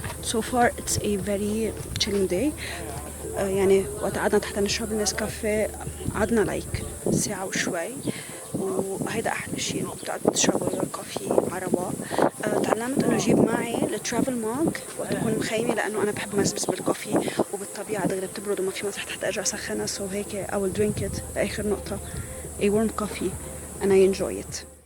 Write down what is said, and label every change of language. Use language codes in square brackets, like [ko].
[en] So far it's a very chilling day. [ar] يعني وقت قعدنا تحت نشرب النسكافيه قعدنا لايك ساعة وشوي، وهيدا أحلى شيء إنه بتقعد تشربوا الكافي على رواق. تعلمت إنه أجيب معي الترافل ماج وقت أكون مخيمة، لأنه أنا بحب مزبز بالكافي وبالطبيعة دغري بتبرد وما في مسرح تحت أرجع أسخنها. [en] So هيك I will drink it لآخر نقطة a warm coffee and I enjoy it.